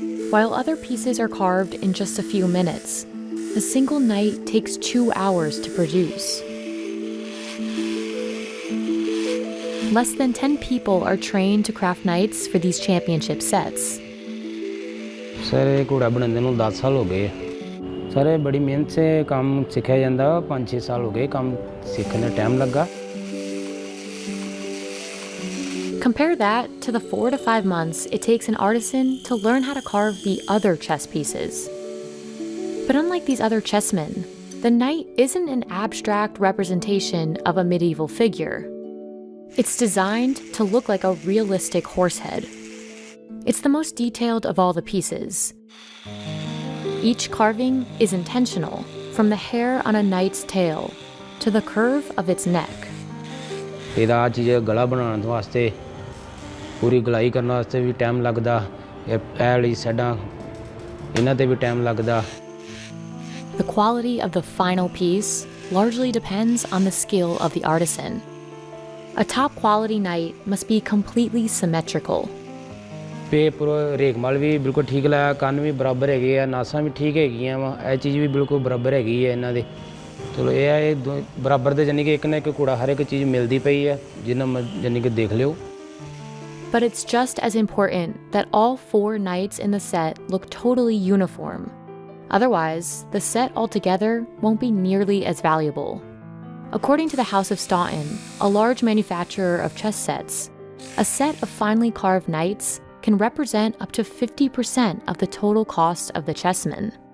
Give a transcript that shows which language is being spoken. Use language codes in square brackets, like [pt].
[en] While other pieces are carved in just a few minutes, a single knight takes 2 hours to produce. Less than 10 people are trained to craft knights for these championship sets. [hi] Sir ये घोड़ा बनाने ਨੂੰ 10 साल हो गए sir ये बड़ी मेहनत से काम सिखाया ਜਾਂਦਾ 5-6 साल हो गए काम सीखने टाइम लगा. [en] Compare that to the 4 to 5 months it takes an artisan to learn how to carve the other chess pieces. But unlike these other chessmen, the knight isn't an abstract representation of a medieval figure. It's designed to look like a realistic horse head. It's the most detailed of all the pieces. Each carving is intentional, from the hair on a knight's tail to the curve of its neck. [pa] ਇਹਦਾ ਚੀਜ਼ ਗਲਾ ਬਣਾਉਣ ਵਾਸਤੇ ਪੂਰੀ ਗਲਾਈ ਕਰਨ ਵਾਸਤੇ ਵੀ time ਲੱਗਦਾ ਇਹ ਵਾਲੀ ਸਾਈਡਾਂ ਇਹਨਾਂ ਤੇ ਵੀ ਟਾਈਮ ਲੱਗਦਾ. [en] The quality of the final piece largely depends on the skill of the artisan. A top quality knight must be completely symmetrical. [pa] ਪੇ ਪੂਰਾ ਰੇਖਮਾਲ ਵੀ ਬਿਲਕੁਲ ਠੀਕ ਲਾਇਆ ਕੰਨ ਵੀ ਬਰਾਬਰ ਹੈਗੇ ਆ ਨਾਸਾਂ ਵੀ ਠੀਕ ਹੈਗੀਆਂ ਵਾ ਇਹ ਚੀਜ਼ ਵੀ ਬਿਲਕੁਲ ਬਰਾਬਰ ਹੈਗੀ ਹੈ ਇਹਨਾਂ ਦੇ. ਚਲੋ ਇਹ ਆ ਇਹ ਬਰਾਬਰ ਦੇ ਜਾਨੀ ਕਿ ਇੱਕ ਨਾ ਇੱਕ ਘੋੜਾ ਹਰ ਇੱਕ ਚੀਜ਼ ਮਿਲਦੀ ਪਈ ਹੈ ਜਿੰਨਾ ਜਾਨੀ ਕਿ ਦੇਖ ਲਿਓ. [en] But it's just as important that all 4 knights in the set look totally uniform. Otherwise, the set altogether won't be nearly as valuable. According to the House of Staunton, a large manufacturer of chess sets, a set of finely carved knights can represent up to 50% of the total cost of the chessman.